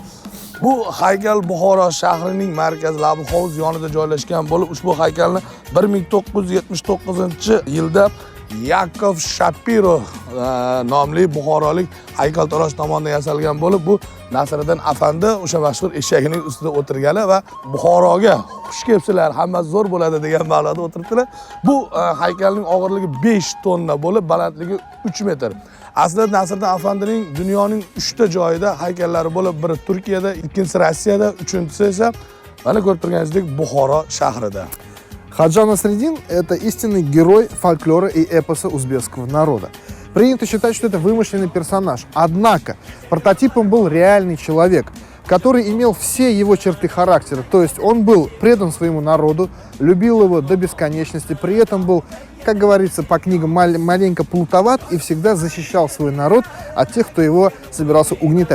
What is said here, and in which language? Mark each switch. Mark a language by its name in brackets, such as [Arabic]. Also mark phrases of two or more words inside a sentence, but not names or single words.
[Uzbek] Bu haykal Buxoro shahrining markazi Labi hovuz yonida joylashgan bo'lib, ushbu haykalni 1979-yilda Yakov Shapiro nomli buxorolik haykaltarosh tomonidan yasalgan bo'lib, bu Nasriddin afandi o'sha mashhur eshagining ustida o'tirgani va Buxoroga xush kelibsizlar, hammasi zo'r bo'ladi degan ma'noda o'tiribdilar. Bu haykalning og'irligi 5 tonna bo'lib, balandligi 3 metr. Aslida Nasriddin afandining dunyoning 3 ta joyida haykallari bo'lib, biri Turkiyada, ikkinchisi Rossiyada, uchinchisi esa mana ko'rib turganingizdek Buxoro shahrida. [Russian] Хаджа Насреддин — это истинный герой фольклора и эпоса узбекского народа. Принято считать, что это вымышленный персонаж. Однако прототипом был реальный человек, который имел все его черты характера. То есть он был предан своему народу, любил его до бесконечности, при этом был как говорится по книгам, маленько плутоват и всегда защищал свой народ от тех, кто его собирался угнетать.